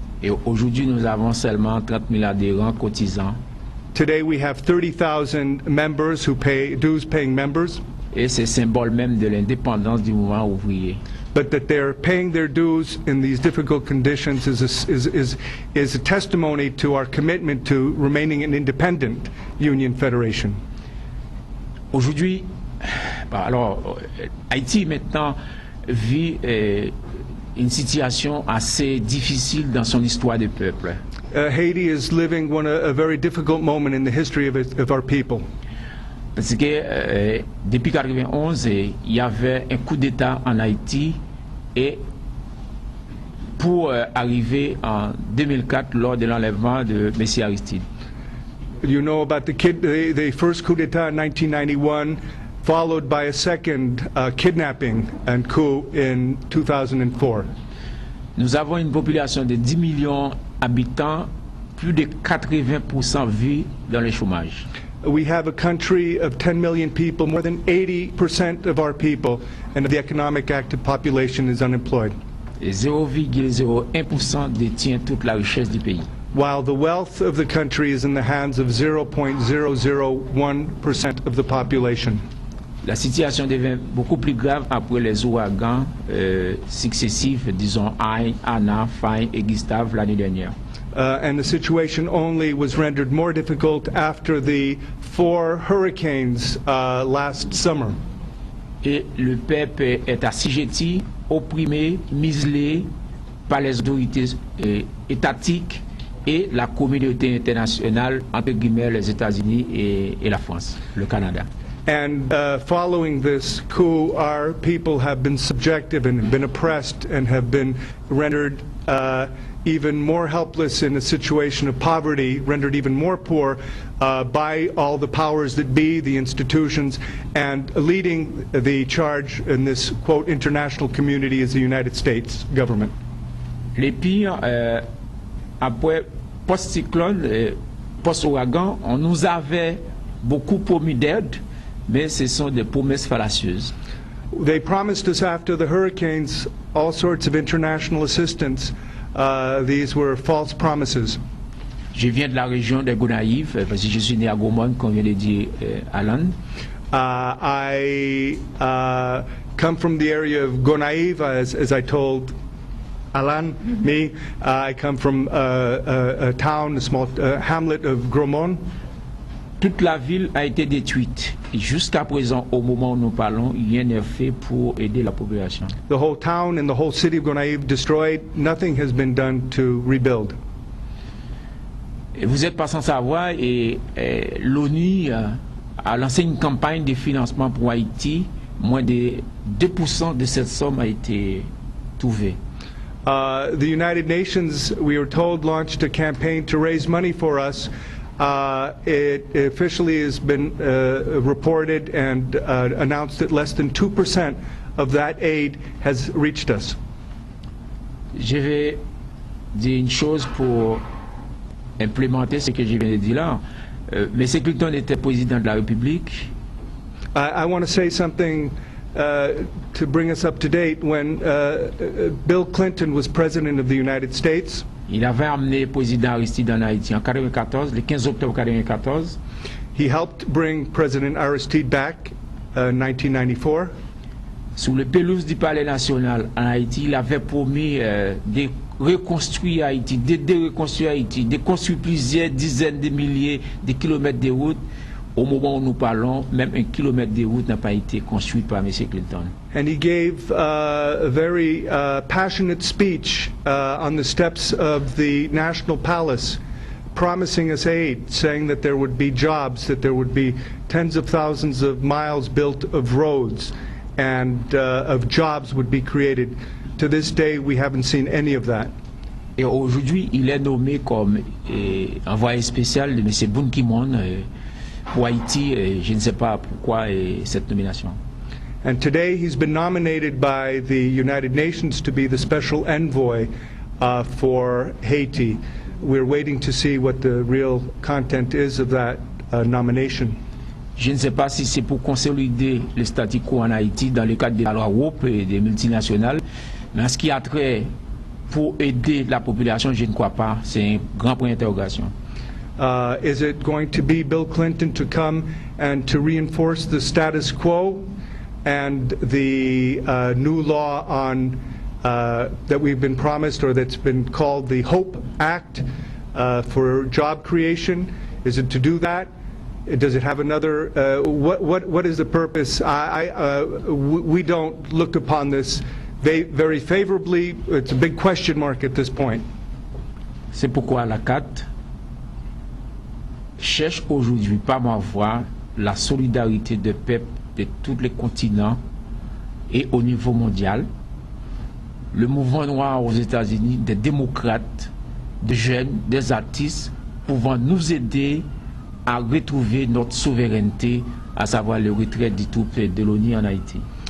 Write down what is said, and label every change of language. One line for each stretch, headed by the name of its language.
French: Et aujourd'hui, nous avons seulement 30 000 adhérents cotisants.
English: Today, we have 30,000 members who pay dues-paying members.
French: Et c'est symbole même de l'indépendance du mouvement ouvrier.
English: But that they're paying their dues in these difficult conditions is a testimony to our commitment to remaining an independent union federation.
French: Aujourd'hui, alors, Haïti maintenant vit une situation assez difficile dans son histoire de peuple.
English: Haiti is living a very difficult moment in the history of our people.
French: Parce que depuis 1991, il y avait un coup d'État en Haïti et pour arriver en 2004 lors de l'enlèvement de M. Aristide.
English: You know about the first coup d'État in 1991, followed by a second kidnapping and coup in 2004.
French: Nous avons une population de 10 millions d'habitants, plus de 80% vivent dans le chômage.
English: We have a country of 10 million people, more than 80% of our people, and the economic active population is unemployed.
French: Et 0,01% détient toute la richesse du pays.
English: while the wealth of the country is in the hands of 0.001% of the population.
French: La situation devient beaucoup plus grave après les ouragans successifs, disons Anna, Faye et Gustave l'année dernière.
English: And the situation only was rendered more difficult after the 4 hurricanes last summer.
French: Et le peuple est assujetti, opprimé, muselé par les autorités étatiques et la communauté internationale, entre guillemets les États-Unis et la France, le Canada.
English: And following this coup, our people have been subjected and been oppressed and have been rendered even more helpless in a situation of poverty, rendered even more poor by all the powers that be, the institutions, and leading the charge in this, quote, international community is the United States government.
French: Les pires, après post-cyclone, post-ouragan, on nous avait beaucoup promis d'aide, mais ce sont des promesses fallacieuses.
English: They promised us after the hurricanes all sorts of international assistance. These were false promises.
French: Je viens de la région de Gonaïves, parce que je suis né à Gaumont, comme vient de dire Alan.
English: I come from the area of Gonaïves, as I told Alan, me. I come from a town, a small hamlet of Gromont.
French: Toute la ville a été détruite. Et jusqu'à présent, au moment où nous parlons, rien n'est fait pour aider la population.
English: The whole town and the whole city of Gonaïves destroyed. Nothing has been done to rebuild.
French: Et vous êtes pas sans savoir, et l'ONU a lancé une campagne de financement pour Haïti. Moins de 2% de cette somme a été trouvée.
English: The United Nations, we were told, launched a campaign to raise money for us. It officially has been reported and announced that less than 2% of that aid has reached us.
French: Je vais dire une chose pour implémenter ce que je viens de dire là. M. Clinton était président de la République.
English: I want to say something to bring us up to date. When Bill Clinton was president of the United States,
French: Il avait amené le président Aristide en Haïti en 1994, le 15 octobre 1994.
English: he helped bring President Aristide back in 1994.
French: Sous le pelouse du Palais national en Haïti, il avait promis de reconstruire Haïti, de reconstruire Haïti, de construire plusieurs dizaines de milliers de kilomètres de routes. Au moment où nous parlons, même un kilomètre de route n'a pas été construit par M. Clinton.
English: And he gave a very passionate speech on the steps of the National Palace, promising us aid, saying that there would be jobs, that there would be tens of thousands of miles built of roads, and of jobs would be created. To this day, we haven't seen any of that.
French: Et aujourd'hui, il est nommé comme envoyé spécial de M. Ban Ki-moon pour Haïti. Je ne sais pas pourquoi cette nomination.
English: And today he's been nominated by the United Nations to be the special envoy for Haiti. We're waiting to see what the real content is of that nomination.
French: Je ne sais pas si c'est pour consolider le statu quo en Haïti dans le cadre de la loi Europe et des multinationales, mais en ce qui a trait pour aider la population, je ne crois pas. C'est un grand point d'interrogation.
English: Is it going to be Bill Clinton to come and to reinforce the status quo and the new law on that we've been promised, or that's been called the HOPE Act for job creation? Is it to do that? Does it have another? What is the purpose? We don't look upon this very favorably. It's a big question mark at this point.
French: C'est pourquoi la CAT cherche aujourd'hui par ma voix la solidarité de peuples de tous les continents et au niveau mondial. Le mouvement noir aux États-Unis, des démocrates, des jeunes, des artistes pouvant nous aider à retrouver notre souveraineté, à savoir le retrait des troupes de l'ONU en Haïti.